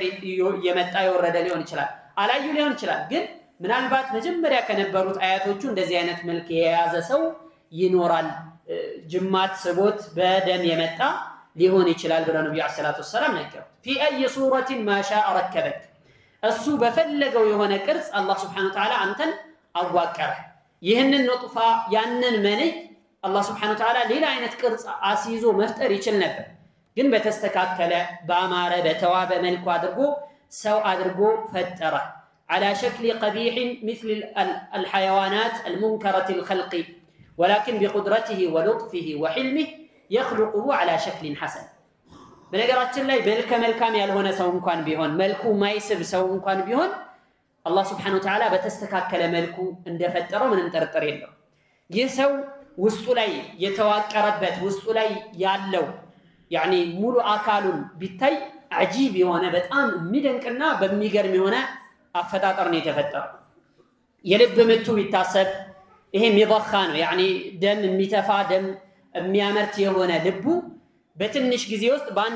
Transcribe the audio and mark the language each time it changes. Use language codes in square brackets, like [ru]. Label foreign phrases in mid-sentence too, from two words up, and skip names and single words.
[am] የመጣ የወረደ ሊሆን ይችላል አላዩ ሊሆን ይችላል ግን ምናልባት መጀመሪያ ከነበሩት አያቶቹ እንደዚህ አይነት መልክ የያዘ ሰው ይኖራል ጅማት ስቦት በደም የመጣ ሊሆን ይችላል ብለው ነብዩ [ar] صلى الله عليه وسلم [am] ነገሩት [ar] في اي صوره ما شاء ركبك [am] እሱ በፈለገው የሆነ ቅርጽ አላህ Subhanahu [ar] وتعالى [am] አንተን አዋቀረ ይህንን ነጥፋ ያንን መንይ አላህ [ar] سبحانه وتعالى [am] ሌላ አይነት ቅርጽ አስይዞ መፍጠር ይችል ነበር ግን በተስተካከለ በአማረ በተዋበ መልኩ አድርጎ ሰው አድርጎ ፈጠረ [ar] على شكل قبيح مثل الحيوانات المنكرة الخلق ولكن بقدرته ولطفه وحلمه يخلقه على شكل حسن [am] በነገራችን ላይ መልከ መልካም ያልሆነ ሰው እንኳን ቢሆን መልኩ ማይስብ ሰው እንኳን ቢሆን አላህ [ar] سبحانه وتعالى [am] በተስተካከለ መልኩ እንደፈጠረው ምንም ጥርጥር የለው። ይህ ሰው ውስጡ ላይ የተዋቀረበት ውስጡ ላይ ያለው ያኒ ሙሉ አካሉን ቢታይ አጂብ የሆነ በጣም የሚደንቅና በሚገርም የሆነ አፈጣጠር ነው የተፈጠረው። የልብ ምቱ ቢታሰብ ይሄ የሚضخ ነው ያኒ ደም የሚተፋ ደም የሚያመርት የሆነ ልቡ በትንሽ ጊዜ ውስጥ በአንድ